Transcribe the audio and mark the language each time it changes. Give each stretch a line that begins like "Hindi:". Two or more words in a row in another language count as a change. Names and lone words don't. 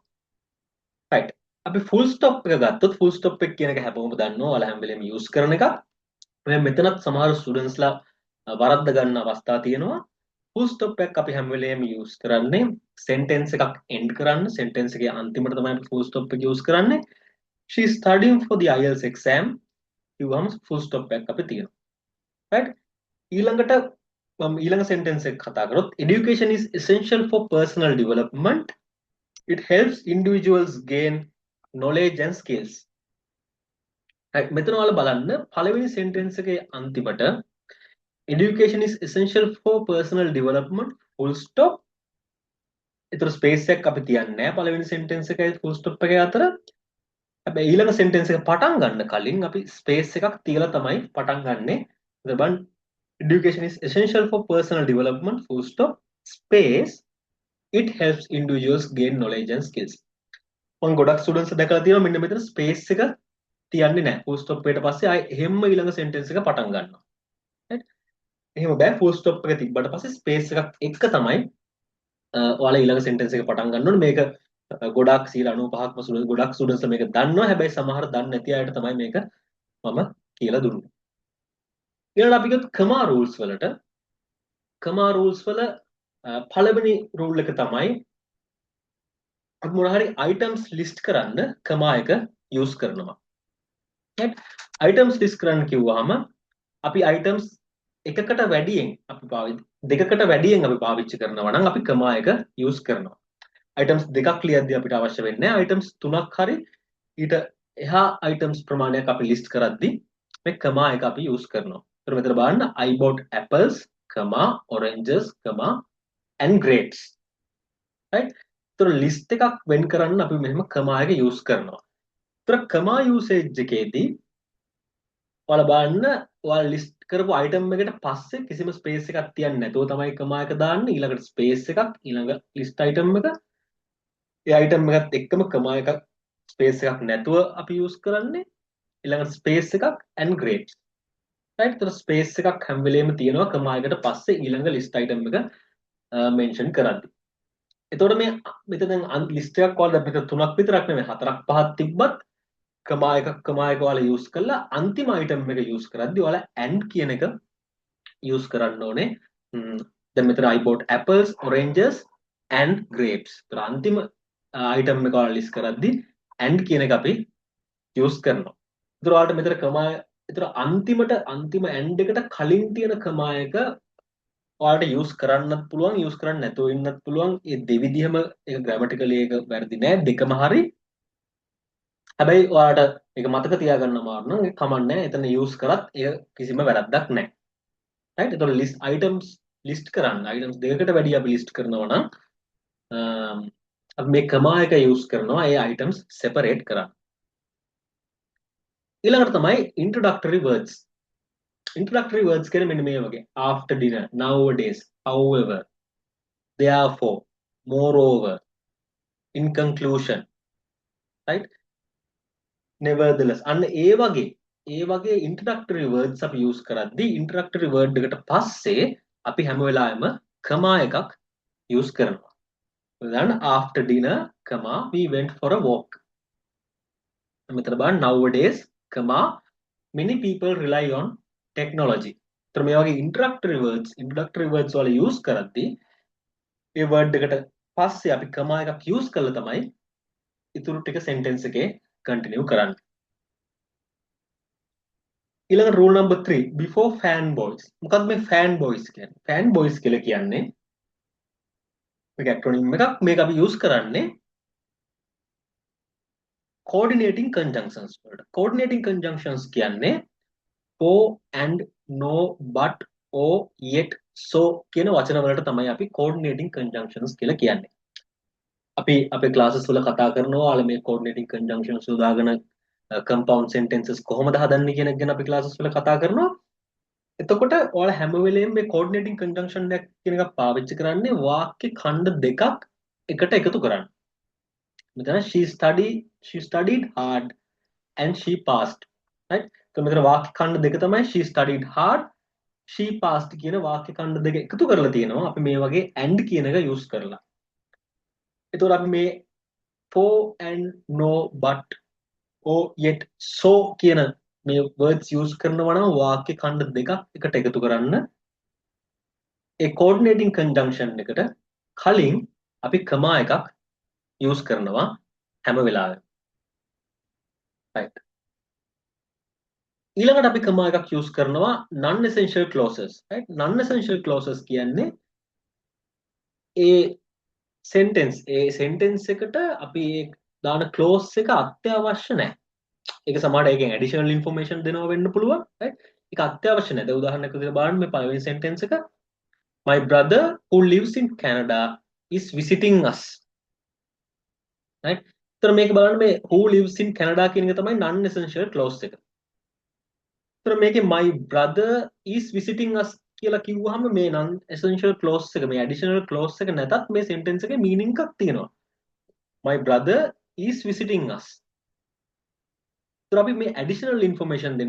Sinhala: right. අපි
English: full stop
Sinhala: එක ගත්තොත්
English: full stop
Sinhala: එක කියන එක හැමෝම දන්නවා. ඔයාලා හැම වෙලේම use කරන එකක්. මෙතනත් සමහර students ලා වරද්ද ගන්න අවස්ථා තියෙනවා.
English: full stop
Sinhala: එකක් අපි හැම වෙලේම use කරන්නේ sentence එකක් end කරන්න. sentence එකේ අන්තිමට තමයි අපි
English: full stop
Sinhala: එක use කරන්නේ.
English: she is studying for the IELTS exam.
Sinhala: කිව්වම
English: full stop
Sinhala: එකක් අපි තියෙනවා. right. ඊළඟට ඊළඟ sentence එක කතා කරොත්
English: education is essential for personal development. It helps individuals gain knowledge and skills. right.
Sinhala: මෙතන ඔයාලා බලන්න පළවෙනි sentence එකේ අන්තිමට
English: education is essential for personal development full stop.
Sinhala: ඒතර space එකක් අපි තියන්නේ නැහැ පළවෙනි sentence එකයි
English: full stop
Sinhala: එකේ අතර. හැබැයි ඊළඟ sentence එක පටන් ගන්න කලින් අපි space එකක් තියලා තමයි පටන් ගන්නෙ. ඒතර
English: education is essential for personal development full stop space it helps individuals gain knowledge and skills.
Sinhala: මම ගොඩක් students දැකලා තියෙනවා මෙන්න මෙතන space එක තියන්නේ නැහැ.
English: full stop
Sinhala: එකට පස්සේ ආයෙ එහෙම්ම ඊළඟ sentence එක පටන් ගන්නවා. right. එහෙම බෑ
English: full stop
Sinhala: එක තිබ්බට පස්සේ space එකක් එක්ක තමයි ඔයාලා ඊළඟ sentence එක පටන් ගන්න ඕනේ. මේක ගොඩාක් 95%ක්ම students ගොඩක් students මේක දන්නවා. හැබැයි සමහර දන්නේ නැති අයට තමයි මේක මම කියලා දුන්නේ. ඊළඟට අපි ගත්ත
English: comma rules
Sinhala: වලට
English: comma rules
Sinhala: වල පළවෙනි rule එක තමයි අපි මොන හරි
English: items list
Sinhala: කරන්න comma එක use කරනවා. right.
English: items list
Sinhala: කරන්න කිව්වහම අපි items එකකට වැඩියෙන් අපි දෙකකට වැඩියෙන් අපි පාවිච්චි කරනවා නම් අපි කමා එක යූස් කරනවා. items දෙකක් ලියද්දී අපිට අවශ්‍ය වෙන්නේ items තුනක් හරි ඊට එහා items ප්‍රමාණයක් අපි list කරද්දී මේ කමා එක අපි යූස් කරනවා. ඒතර මෙතන බලන්න
English: I bought apples, oranges, and grapes.
Sinhala: right? ඒතර list එකක් වෙන් කරන්න අපි මෙහෙම කමා එක යූස් කරනවා. ඒතර කමා usage එකේදී ඔයාලා බලන්න ඔයාලා list කරපු item එකට පස්සේ කිසිම space එකක් තියන්නේ නැතුව තමයි කමා එක දාන්නේ. ඊළඟට space එකක් ඊළඟ
English: list item
Sinhala: එක ඒ item එකත් එක්කම කමා එකක් space එකක් නැතුව අපි use කරන්නේ. ඊළඟට space එකක්
English: and grapes.
Sinhala: right? ඒතර space එකක් හැම වෙලේම තියෙනවා කමා එකට පස්සේ ඊළඟ
English: list item
Sinhala: එක mention කරද්දී. එතකොට මේ මෙතන දැන් list එකක් ඔයාලා මෙතන තුනක් විතරක් නෙමෙයි හතරක් පහක් තිබ්බත් කමා එකක් ඔයාලා use කළා අන්තිම item එක use කරද්දී ඔයාලා and කියන එක use කරන්න ඕනේ. දැන් මෙතන
English: I bought apples, oranges and grapes.
Sinhala: ඒතර අන්තිම item එක ඔයාලා list කරද්දී and කියන එක අපි use කරනවා. ඒතර ඔයාලට මෙතන කමා ඒතර අන්තිම and එකට කලින් තියෙන කමා එක ඔයාලට use කරන්නත් පුළුවන් use කරන්න නැතුව ඉන්නත් පුළුවන්. ඒ දෙවිදිහම ඒක grammatically ඒක වැරදි නෑ දෙකම හරි. හැබැයි ඔයාලට මේක මතක තියාගන්න අමාරු නම් ඒක කමන්නේ එතන use කරත් ඒක කිසිම වැරද්දක් නැහැ. right? එතකොට list කරන්න items දෙකකට වැඩි අපි list කරනවා නම් අපි මේ comma එක use කරනවා ඒ
English: items separate
Sinhala: කරන්න. ඊළඟට තමයි
English: introductory words. introductory words
Sinhala: කියන්නේ මෙන්න මේ වගේ
English: after dinner, nowadays, however, therefore, moreover, in conclusion, right?
Sinhala: nevertheless අන්න ඒ වගේ
English: introductory words
Sinhala: අපි use කරද්දී
English: introductory word
Sinhala: එකට පස්සේ අපි හැම වෙලාවෙම comma එකක් use කරනවා.
English: then after dinner, we went for a walk.
Sinhala: මෙතන බලන්න
English: nowadays, many people rely on technology.
Sinhala: ඒතර මේ වගේ
English: introductory words
Sinhala: වල use කරද්දී ඒ word එකට පස්සේ අපි comma එකක් use කළා තමයි ඉතුරු ටික sentence එකේ continue කරන්න.
English: ඊළඟ rule number 3 before fanboys.
Sinhala: මොකක්ද මේ fanboys කියන්නේ? fanboys කියලා කියන්නේ මේක acronym එකක්. මේක අපි use කරන්නේ
English: coordinating conjunctions
Sinhala: වලට.
English: coordinating conjunctions
Sinhala: කියන්නේ
English: for and no but or yet so
Sinhala: කියන වචන වලට තමයි අපි
English: coordinating conjunctions
Sinhala: කියලා කියන්නේ. අපි අපේ classes වල කතා කරනවා ඔයාලා මේ
English: coordinating conjunctions
Sinhala: යොදාගෙන
English: compound sentences
Sinhala: කොහොමද හදන්නේ කියන එක ගැන අපි classes වල කතා කරනවා. එතකොට ඔයාලා හැම වෙලේම මේ
English: coordinating conjunction
Sinhala: එක කියන එක පාවිච්චි කරන්නේ වාක්‍ය ඛණ්ඩ දෙකක් එකට එකතු කරන්න.
English: මෙතන she studied hard and she passed. right?
Sinhala: so මෙතන වාක්‍ය ඛණ්ඩ දෙක තමයි
English: she studied hard, she passed
Sinhala: කියන වාක්‍ය ඛණ්ඩ දෙක එකතු කරලා තියෙනවා අපි මේ වගේ and කියන එක use කරලා. එතකොට අපි මේ
English: for and no but or yet so
Sinhala: කියන මේ words use කරනවා නම් වාක්‍ය ඛණ්ඩ දෙකක් එකට එකතු කරන්න ඒ
English: coordinating conjunction
Sinhala: එකට කලින් අපි comma එකක් use කරනවා හැම වෙලාවෙම. right? ඊළඟට අපි comma එකක් use කරනවා
English: non essential clauses.
Sinhala: right?
English: non essential clauses
Sinhala: කියන්නේ ඒ sentence එකට අපි දාන clause එක අත්‍යවශ්‍ය නැහැ. ඒක සමහරට ඒකෙන්
English: additional information
Sinhala: දෙනවා වෙන්න පුළුවන්. right? ඒක අත්‍යවශ්‍ය නැහැ. දැන් උදාහරණයක් විදිහට බලන්න මේ පළවෙනි sentence එක
English: my brother who lives in Canada is visiting us.
Sinhala: right? ඒතර මේක බලන්න මේ
English: who lives in Canada
Sinhala: කියන එක තමයි
English: non essential clause
Sinhala: එක. ඒතර මේකේ
English: my brother is visiting us
Sinhala: කියලා කිව්වහම මේ
English: non essential clause
Sinhala: එක මේ
English: additional clause
Sinhala: එක නැතත් මේ sentence එකේ meaning එකක් තියෙනවා.
English: my brother is visiting us.
Sinhala: ඒතර අපි මේ
English: additional information
Sinhala: දෙන්න.